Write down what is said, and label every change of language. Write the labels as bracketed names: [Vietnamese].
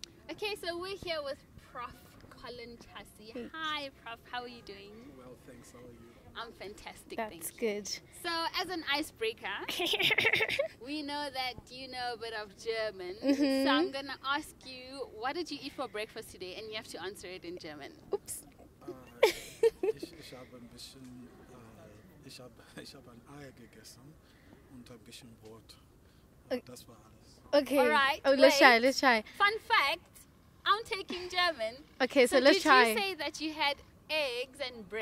[English] Okay, so we're here with Prof Colin Chasi. Hi, Prof. How are you doing? Well, thanks. How are you? I'm fantastic. That's thank you. good. So, as an icebreaker, we know that you know a bit of German. Mm-hmm. So, I'm going to ask you, what did you eat for breakfast today? And you have to answer it in German. Oops. [German] Ich habe ein bisschen, ich habe ein Ei gegessen und ein bisschen Brot. Das war alles. [English] Okay. All right, Let's try. wait. Let's try. Fun fact, I'm taking German. Okay, so let's try. Did you say that you had eggs and bread?